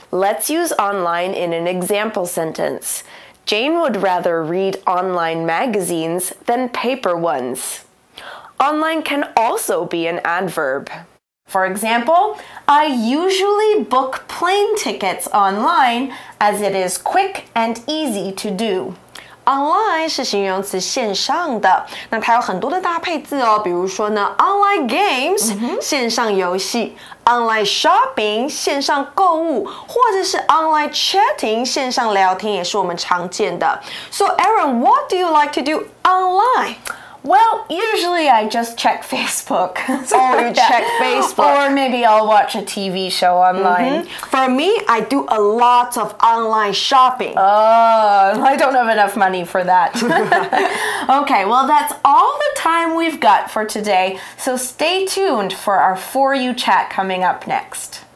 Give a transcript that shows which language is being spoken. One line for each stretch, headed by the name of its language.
English: Let's use online in an example sentence. Jane would rather read online magazines than paper ones. Online can also be an adverb. For example, I usually book plane tickets online as it is quick and easy to do.
Chinese: Online 是形容词线上的，那它有很多的搭配字哦，比如说呢 ，online games、线上游戏 ，online shopping 线上购物，或者是 online chatting 线上聊天，也是我们常见的。
English: So Aaron, what do you like to do online? Well, usually I just check Facebook. Oh, you check Facebook. Or maybe I'll watch a TV show online. For me, I do a lot of online shopping. Oh, I don't have enough money for that. Okay, well, that's all the time we've got for today. So stay tuned for our For You chat coming up next.